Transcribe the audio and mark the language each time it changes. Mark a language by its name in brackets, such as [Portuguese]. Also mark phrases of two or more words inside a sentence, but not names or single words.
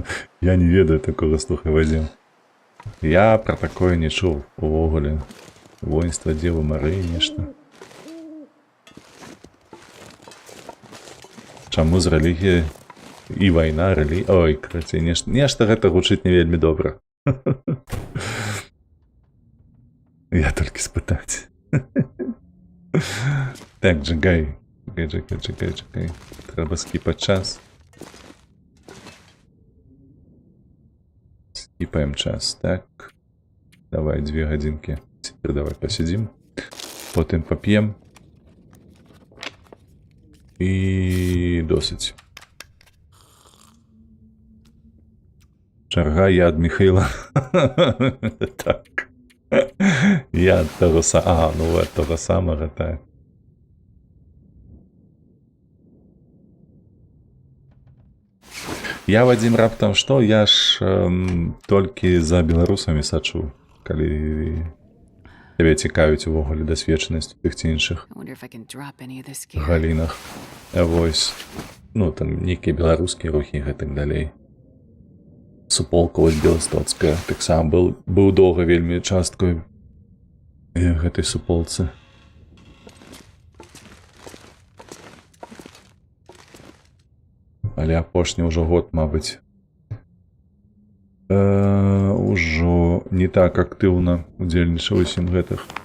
[Belarusian] Я не ведаю такога, слухай, Вадзім. Я пра такое не чуў увогуле. Воінства Дзевы Марыі нешта. Чаму з рэлігіяй і вайна, рэлігія... Ой, карацей, нешта гэта гучыць не вельмі добра. [Ukrainian] Я тільки спитати. Так, Джигай. Джигай. Треба скіпати час. [Belarusian] Скипаем час, так. [Ukrainian] Давай 2 годинки. [Russian] Теперь давай посидим. [Ukrainian] Потім поп'ємо. І досить. Черга яд Михайла. Так. Яд того самого. Ага, ну от того самого, так. [Belarusian] Я, Вадим, раптам што? Я ж толькі за беларусамі сачу, калі тебе цікавіць увогуле дасведчанасць у тых ці іншых [English] I wonder if I can drop any of this gear. [Belarusian] галінах. Вось. Ну, там нейкія беларускія рухі і гэтак далей. Суполка вось беластоцкая. Таксама быў доўга вельмі часткай гэтай суполцы. Але апошні ўжо год, мабыць, ужо не так актыўна удзельнічаў усім гэтых.